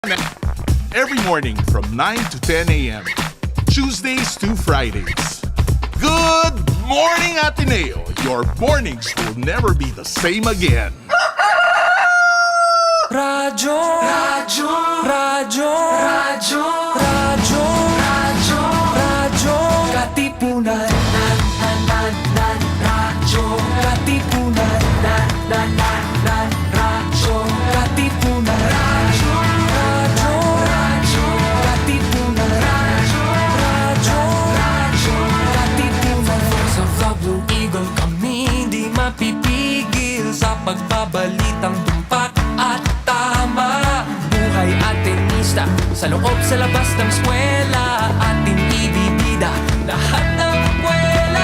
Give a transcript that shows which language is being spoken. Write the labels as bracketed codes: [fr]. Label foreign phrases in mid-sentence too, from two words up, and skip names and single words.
[en] Every morning from 9 to 10 a.m. Tuesdays to Fridays. Good morning, Ateneo. Your mornings will never be the same again. [tl] Radyo, radyo, radyo, radyo, radyo, radyo, radyo, katipunan, radyo, katipunan, radyo, katipunan, radyo, radyo, radyo, katipunan, radyo, katipunan. Sa vlog Blue Eagle kami di mapipigil sa pagbabalitang tumpak at tama. Buhay atenista sa loob sa labas ng eskwela, ating ibibida lahat ng kwela.